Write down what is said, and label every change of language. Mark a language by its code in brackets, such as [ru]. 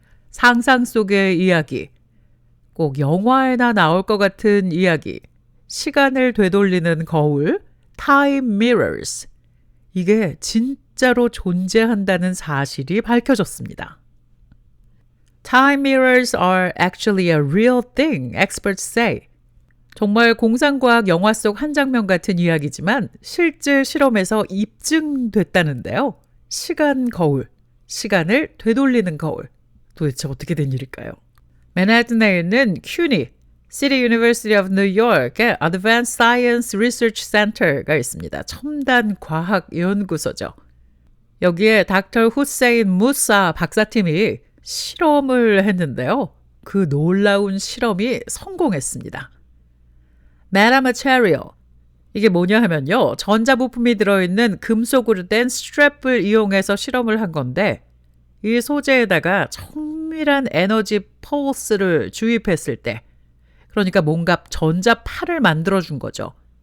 [ko] 상상 속의 이야기. 꼭 영화에나 나올 것 같은 이야기. 시간을 되돌리는 거울. 타임 미러스. 이게 진짜로 존재한다는 사실이 밝혀졌습니다. [en] Time mirrors are actually a real thing, experts say. [ko] 정말 공상과학 영화 속 한 장면 같은 이야기지만 실제 실험에서 입증됐다는데요. 시간 거울, 시간을 되돌리는 거울. 도대체 어떻게 된 일일까요? 맨하튼에 있는 CUNY, City University of New York의 Advanced Science Research Center가 있습니다. 첨단 과학 연구소죠. 여기에 닥터 후세인 무사 박사팀이 실험을 했는데요. 그 놀라운 실험이 성공했습니다. 메타마테리얼. 이게 뭐냐 하면요. 전자부품이 들어있는 금속으로 된 스트랩을 이용해서 실험을 한 건데 이 소재에다가 정밀한 에너지 펄스를 주입했을 때 그러니까 뭔가 전자파를 만들어준 거죠.